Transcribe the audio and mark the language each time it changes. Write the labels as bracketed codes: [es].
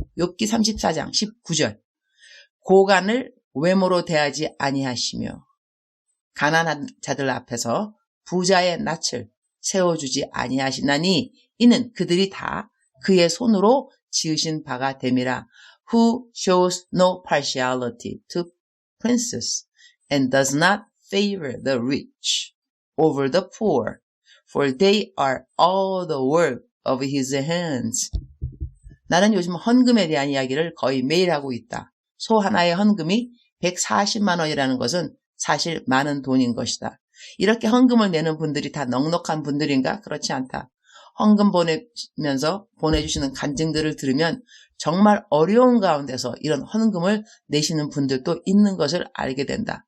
[ko] 욥기 34장 19절. 고관을 외모로 대하지 아니하시며 가난한 자들 앞에서 부자의 낯을 세워주지 아니하시나니 이는 그들이 다 그의 손으로 지으신 바가 됨이라. [en] Who shows no partiality to princes and does not favor the rich over the poor, for they are all the work of his hands. [ko] 나는 요즘 헌금에 대한 이야기를 거의 매일 하고 있다. 소 하나의 헌금이 140만 원이라는 것은 사실 많은 돈인 것이다. 이렇게 헌금을 내는 분들이 다 넉넉한 분들인가? 그렇지 않다. 헌금 보내면서 보내주시는 간증들을 들으면 정말 어려운 가운데서 이런 헌금을 내시는 분들도 있는 것을 알게 된다.